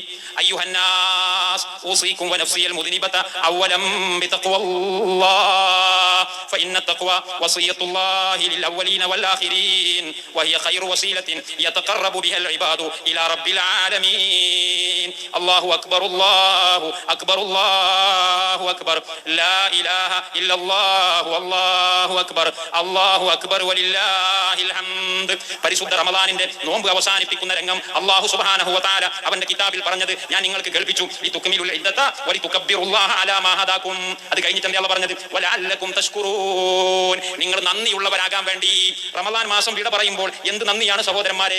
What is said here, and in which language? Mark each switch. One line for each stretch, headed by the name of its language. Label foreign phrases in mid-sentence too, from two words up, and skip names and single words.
Arabic: أيها الناس، أوصيكم ونفسي المذنبة أولا بتقوى الله، فإن التقوى وصية الله للأولين والآخرين، وهي خير وسيلة يتقرب بها العباد إلى رب العالمين. الله أكبر الله أكبر الله أكبر لا إله إلا الله والله أكبر الله أكبر ولله الحمد.
Malayalam: പരിശുദ്ധ റമളാനിന്റെ നോമ്പ് അവസാനിപ്പിക്കുന്ന രംഗം
Arabic: الله سبحانه وتعالى
Malayalam: അവന്റെ കിതാബിൽ പറഞ്ഞത് ഞാൻ നിങ്ങൾക്ക് കേൾപ്പിച്ചു.
Arabic: لتكملوا العدة ولتكبروا الله على ما هداكم.
Malayalam: അത് കഴിഞ്ഞിട്ട് അല്ലാഹു പറഞ്ഞത്
Arabic: ولعلكم تشكرون,
Malayalam: നിങ്ങൾ നന്ദിയുള്ളവരാകാൻ വേണ്ടി. റമളാൻ മാസം വിട പറയുമ്പോൾ എന്ത് നന്ദിയാണ് സഹോദരന്മാരെ?